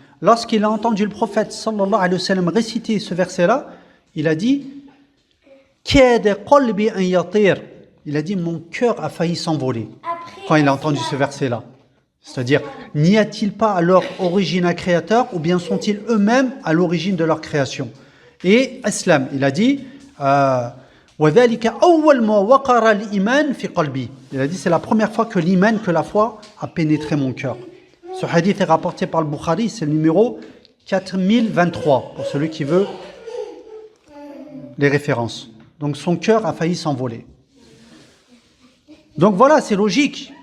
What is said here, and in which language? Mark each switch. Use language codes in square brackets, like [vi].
[fr] Lorsqu'il a entendu le prophète sallallahu alayhi wa sallam réciter ce verset-là, il a dit [ar] Kada qalbi an yatir. [fr] Il a dit mon cœur a failli s'envoler quand il a entendu ce verset-là. C'est-à-dire, n'y a-t-il pas à leur origine un créateur ou bien sont-ils eux-mêmes à l'origine de leur création? Et Islam, il a dit [ar] وَذَلِكَ أَوَّلْ مَا وَقَرَ الْإِيمَانِ فِي قَلْبِي. [fr] Il a dit c'est la première fois que l'iman, que la foi a pénétré mon cœur. Ce hadith est rapporté par le Bukhari, c'est le numéro 4023 pour celui qui veut les références. Donc son cœur a failli s'envoler. Donc voilà, c'est logique.